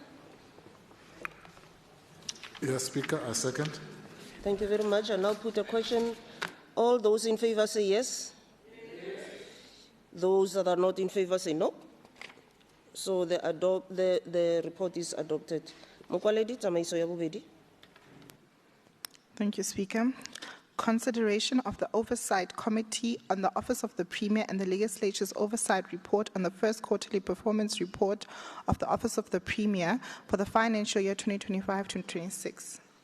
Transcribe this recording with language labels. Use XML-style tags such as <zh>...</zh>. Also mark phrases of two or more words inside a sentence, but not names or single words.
<en>Yes, Speaker, I second. Thank you very much. I now put a question. All those in favour say yes. Yes. Those that are not in favour say no. So the report is adopted.</en> <tn>Mokwaledi, tsamaiso ya bobedi.</tn> <en>Thank you, Speaker. Consideration of the Oversight Committee on the Office of the Premier and the Legislature's Oversight Report on the first quarterly performance report of the Office of the Premier for the financial year 2025-2026.</en>